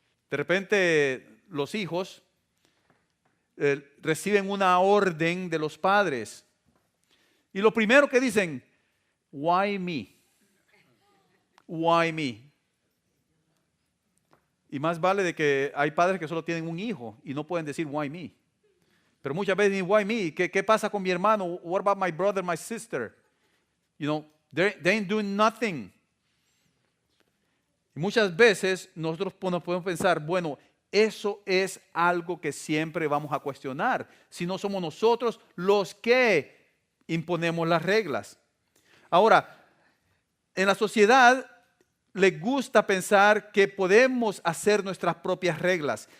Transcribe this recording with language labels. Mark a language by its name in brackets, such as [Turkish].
[Spanish] De repente los hijos reciben una orden de los padres y lo primero que dicen, [English] why me? Why me? [Spanish] Y más vale de que hay padres que solo tienen un hijo y no pueden decir [English] why me. [Spanish] Pero muchas veces dicen, [English] why me? [Spanish] ¿Qué pasa con mi hermano? [English] What about my brother, my sister? You know, they ain't doing nothing. [Spanish] Y muchas veces nosotros nos podemos pensar, bueno, eso es algo que siempre vamos a cuestionar. Si no somos nosotros los que imponemos las reglas. Ahora, en la sociedad les gusta pensar que podemos hacer nuestras propias reglas.